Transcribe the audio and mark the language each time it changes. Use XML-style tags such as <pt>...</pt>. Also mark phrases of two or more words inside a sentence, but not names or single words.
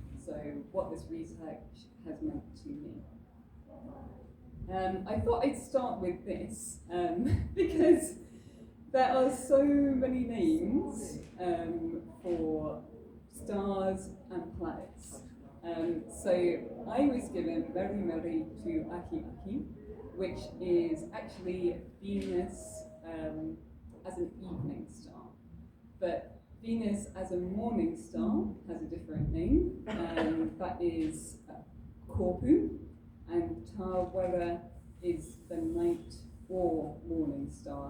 <en>So what this research has meant to me. I thought I'd start with this because there are so many names for stars and planets. So I was given Meremere tu-ahiahi, which is actually Venus as an evening star. But Venus as a morning star has a different name, that is Korpu, and Tauira is the night or morning star.</en>